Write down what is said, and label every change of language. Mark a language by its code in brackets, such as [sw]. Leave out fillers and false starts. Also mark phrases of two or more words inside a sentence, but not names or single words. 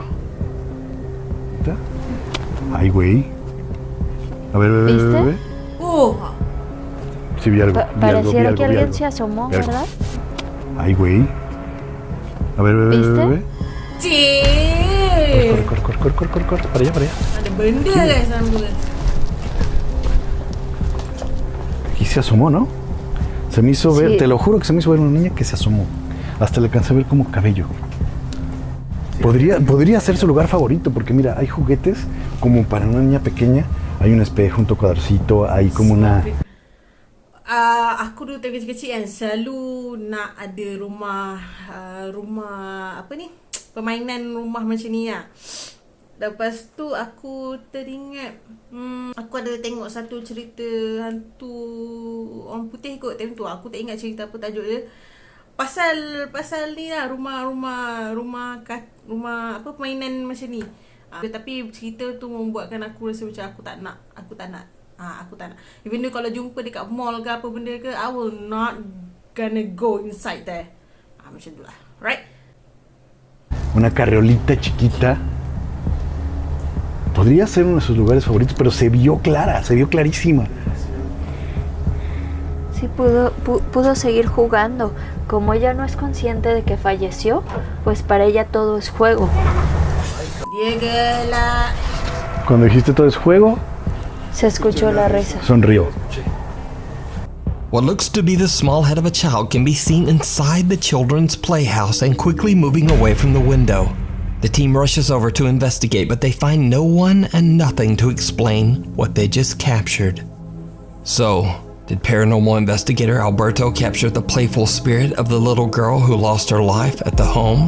[es] ¿Está? Ay, güey. A ver, ¿Viste? Sí, vi algo. Pareciera que alguien se asomó, ¿verdad? Ay, güey. A ver, ¿Viste? Sí. Corre. Para allá. [ms] Ada benda guys dalam tu. [es] Aquí se asomó, ¿no? Se me hizo ver, sí. Te lo juro que se me hizo ver una niña que se asomó. Hasta le alcancé a ver como cabello. Podría ser su lugar favorito, porque mira, hay juguetes como para una niña pequeña. Hay un espejo, un tocadorcito, hay como una... [ms] Aku dulu kecil-kecil kan selalu nak ada rumah apa ni? Permainan rumah macam ni lah. Lepas tu aku teringat aku ada tengok satu cerita hantu orang putih kot time tu. Aku tak ingat cerita apa tajuk dia. Pasal ni lah rumah apa permainan macam ni. Tapi cerita tu membuatkan aku rasa macam aku tak nak. [en] Even though [ms] kalau jumpa dekat mall ke apa benda ke, [en] I will not gonna go inside there. [ms] Macam tu lah. Right? [es] Una carriolita chiquita. Podría ser uno de sus lugares favoritos, pero se vio clarísima. Sí, pudo seguir jugando. Como ella no es consciente de que falleció, pues para ella todo es juego. Cuando dijiste todo es juego, se escuchó la risa. Sonrió. [en] What looks to be the small head of a child can be seen inside the children's playhouse and quickly moving away from the window. The team rushes over to investigate, but they find no one and nothing to explain what they just captured. So, did paranormal investigator Alberto capture the playful spirit of the little girl who lost her life at the home?